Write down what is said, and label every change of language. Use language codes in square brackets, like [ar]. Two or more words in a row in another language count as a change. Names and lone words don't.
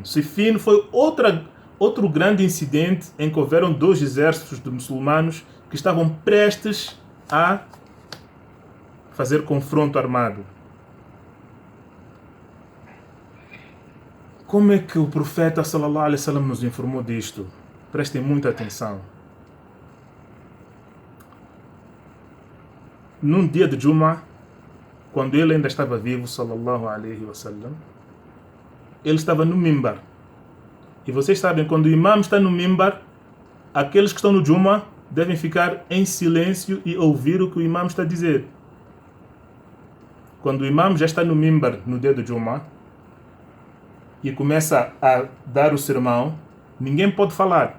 [pt] Siffin foi outro grande incidente em que houveram dois exércitos de muçulmanos que estavam prestes a fazer confronto armado. Como é que o profeta [ar] صلى الله عليه وسلم [pt] nos informou disto? Prestem muita atenção. Num dia de Jumu'ah, quando ele ainda estava vivo, [ar] صلى الله عليه وسلم, [pt] ele estava no mimbar. E vocês sabem, quando o imam está no mimbar, aqueles que estão no Jumu'ah devem ficar em silêncio e ouvir o que o imam está a dizer. Quando o imam já está no mimbar no dia do Jumu'ah e começa a dar o sermão, ninguém pode falar.